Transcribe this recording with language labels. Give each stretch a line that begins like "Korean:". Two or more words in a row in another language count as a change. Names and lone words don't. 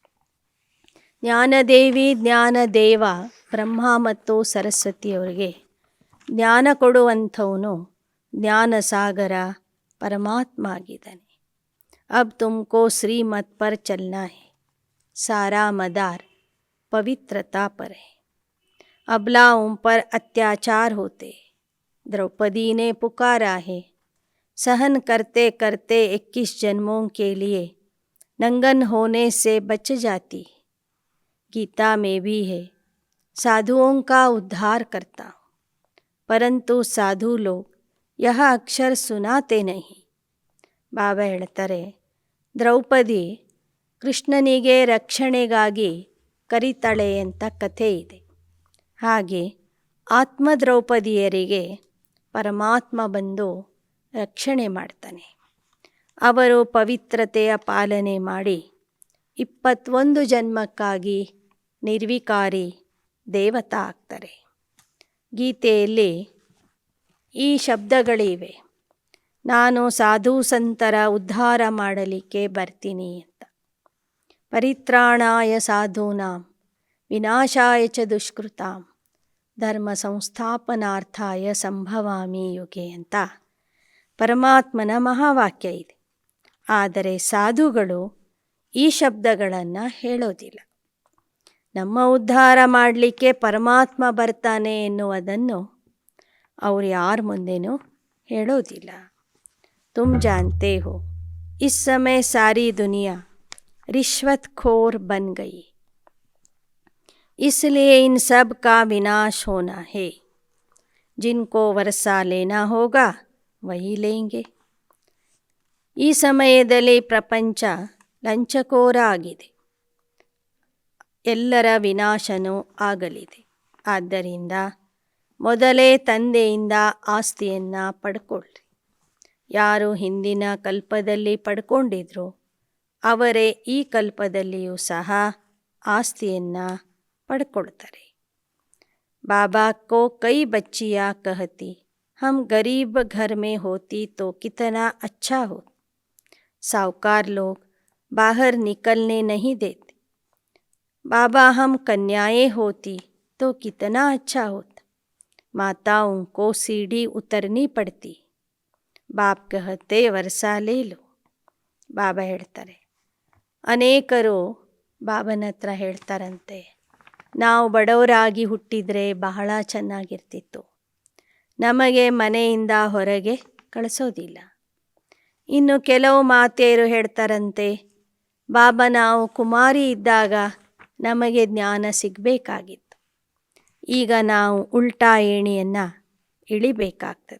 Kannada: ಜ್ಞಾನದೇವಿ ಜ್ಞಾನದೇವ ಬ್ರಹ್ಮ ಮತ್ತು ಸರಸ್ವತಿಯವರಿಗೆ ಜ್ಞಾನ ಕೊಡುವಂಥವನು ಜ್ಞಾನಸಾಗರ ಪರಮಾತ್ಮ ಆಗಿದ್ದಾನೆ.
Hindi: अब तुमको श्रीमत पर चलना है, सारा मदार पवित्रता पर है. अबलाओं पर अत्याचार होते, द्रौपदी ने पुकारा है. सहन करते करते 21 जन्मों के लिए नंगन होने से बच जाती. गीता में भी है, साधुओं का उद्धार करता हूँ, परंतु साधु लोग यह अक्षर सुनाते नहीं.
Kannada: ಬಾಬಾ ಹೇಳ್ತಾರೆ, ದ್ರೌಪದಿ ಕೃಷ್ಣನಿಗೆ ರಕ್ಷಣೆಗಾಗಿ ಕರಿತಾಳೆ ಅಂತ ಕಥೆ ಇದೆ. ಹಾಗೆ ಆತ್ಮ ದ್ರೌಪದಿಯರಿಗೆ ಪರಮಾತ್ಮ ಬಂದು ರಕ್ಷಣೆ ಮಾಡ್ತಾನೆ. ಅವರು ಪವಿತ್ರತೆಯ ಪಾಲನೆ ಮಾಡಿ 21 ಜನ್ಮಕ್ಕಾಗಿ ನಿರ್ವಿಕಾರಿ ದೇವತಾ ಆಗ್ತಾರೆ. ಗೀತೆಯಲ್ಲಿ ಈ ಶಬ್ದಗಳಿವೆ, ನಾನು ಸಾಧು ಸಂತರ ಉದ್ಧಾರ ಮಾಡಲಿಕ್ಕೆ ಬರ್ತೀನಿ ಅಂತ.
Sanskrit: ಪರಿತ್ರಾಣಾಯ ಸಾಧೂನಾಂ ವಿನಾಶಾಯ ಚ ದುಷ್ಕೃತಾಂ ಧರ್ಮ ಸಂಸ್ಥಾಪನಾರ್ಥಾಯ ಸಂಭವಾಮಿ ಯುಗೆ
Kannada: ಅಂತ ಪರಮಾತ್ಮನ ಮಹಾವಾಕ್ಯ ಇದೆ. ಆದರೆ ಸಾಧುಗಳು ಈ ಶಬ್ದಗಳನ್ನು ಹೇಳೋದಿಲ್ಲ. ನಮ್ಮ ಉದ್ಧಾರ ಮಾಡಲಿಕ್ಕೆ ಪರಮಾತ್ಮ ಬರ್ತಾನೆ ಎನ್ನುವುದನ್ನು ಅವರು ಯಾರ ಮುಂದೆನೂ ಹೇಳೋದಿಲ್ಲ.
Hindi: तुम जानते हो, इस समय सारी दुनिया रिश्वतखोर बन गई, इसलिए इन सब का विनाश होना है. जिनको वर्षा लेना होगा वही लेंगे.
Kannada: ಈ ಸಮಯದಲ್ಲಿ ಪ್ರಪಂಚ ಲಂಚಕೋರ ಆಗಿದೆ, ಎಲ್ಲರ ವಿನಾಶನೂ ಆಗಲಿದೆ. ಆದ್ದರಿಂದ ಮೊದಲೇ ತಂದೆಯಿಂದ ಆಸ್ತಿಯನ್ನು ಪಡ್ಕೊಳ್ಳಿ. ಯಾರು ಹಿಂದಿನ ಕಲ್ಪದಲ್ಲಿ ಪಡ್ಕೊಂಡಿದ್ರು ಅವರೇ ಈ ಕಲ್ಪದಲ್ಲಿಯೂ ಸಹ ಆಸ್ತಿಯನ್ನು ಪಡ್ಕೊಳ್ತಾರೆ.
Hindi: बाबा को कई बच्चियाँ कहती हम गरीब घर में होती तो कितना अच्छा हो. साहूकार लोग बाहर निकलने नहीं देते। बाबा, हम कन्याएं होती तो कितना अच्छा होता। माताओं को सीढ़ी उतरनी पड़ती। बाप कहते वर्षा ले लो.
Kannada: ಬಾಬಾ ಹೇಳ್ತಾರೆ, ಅನೇಕರು ಬಾಬನ ಹತ್ರ ಹೇಳ್ತಾರಂತೆ, ನಾವು ಬಡವರಾಗಿ ಹುಟ್ಟಿದರೆ ಬಹಳ ಚೆನ್ನಾಗಿರ್ತಿತ್ತು, ನಮಗೆ ಮನೆಯಿಂದ ಹೊರಗೆ ಕಳಿಸೋದಿಲ್ಲ. ಇನ್ನು ಕೆಲವು ಮಾತೆಯರು ಹೇಳ್ತಾರಂತೆ, ಬಾಬಾ, ನಾವು ಕುಮಾರಿ ಇದ್ದಾಗ ನಮಗೆ ಜ್ಞಾನ ಸಿಗಬೇಕಾಗಿತ್ತು, ಈಗ ನಾವು ಉಲ್ಟಾ ಏಣಿಯನ್ನು ಇಳಿಬೇಕಾಗ್ತದೆ.